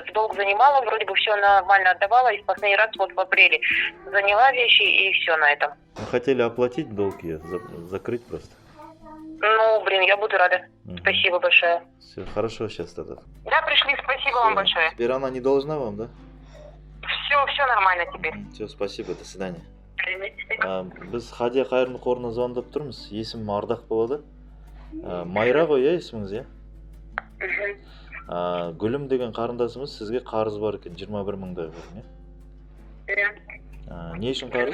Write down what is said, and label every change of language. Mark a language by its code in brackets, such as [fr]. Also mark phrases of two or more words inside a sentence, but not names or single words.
[ru] В долг занимала, вроде бы все нормально отдавала. И в последний раз вот в апреле заняла вещи и все на этом. Мы хотели оплатить долг, закрыть просто. Ну, блин, я буду рада. Спасибо большое. Все, хорошо сейчас тогда. Да, пришли, спасибо вам большое. Теперь она не должна вам, да? Все нормально теперь. Все, спасибо, до свидания. [kk] Біз Хадия қайырымдылық қорына звондап тұрмыз. Есімім Ардақ болады. Майра ғой, есіміңіз, Гүлім деген қарындасымыз сізге қарыз бар екен, 21 000-дай бар, не үшін қарыз?